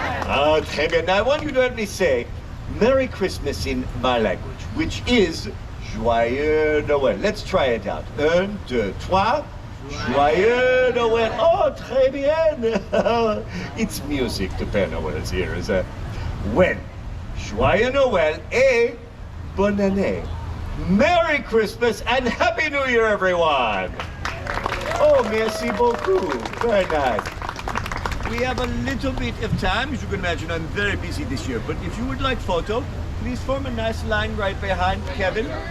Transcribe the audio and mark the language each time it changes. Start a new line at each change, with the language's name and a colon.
French: Ah, très bien.
English: Now I want you to help me say Merry Christmas in my language, which is
French: Joyeux Noël.
English: Let's try it out. 1, 2, 3.
French: Joyeux Noël. Oh, très bien.
English: It's music to Père Noël's ears.
French: Well, Joyeux Noël et bonne année.
English: Merry Christmas and Happy New Year, everyone. Oh,
French: merci beaucoup.
English: Very nice. We have a little bit of time. As you can imagine, I'm very busy this year. But if you would like photo, please form a nice line right behind Kevin.